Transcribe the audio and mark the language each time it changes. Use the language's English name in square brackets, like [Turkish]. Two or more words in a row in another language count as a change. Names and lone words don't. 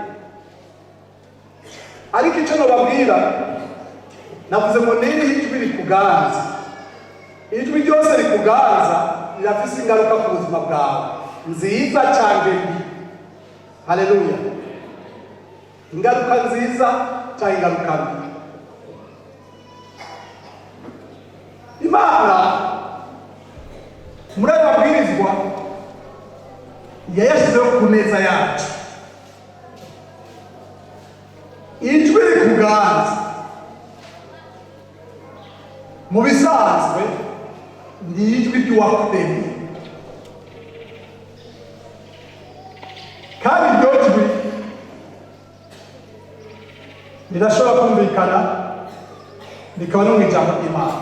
[Kinyarwanda] Ariko icyo nababwira, navuze ngo nirihe ijwi rikuganza. Ijwi ryose rikuganza rirafise ingaruka ku buzima bwawe, nziza cyangwa mbi. Haleluya. Ingaruka nziza cyangwa ingaruka mbi. Imana muri aya mabwirizwa yayashyizeho ku neza yacu. Ijwi rikuganza mu bisanzwe ni ijwi ry'uwakuremye, kandi iryo jwi rirashobora kumvikana rikaba no mu ijambo ry'Imana.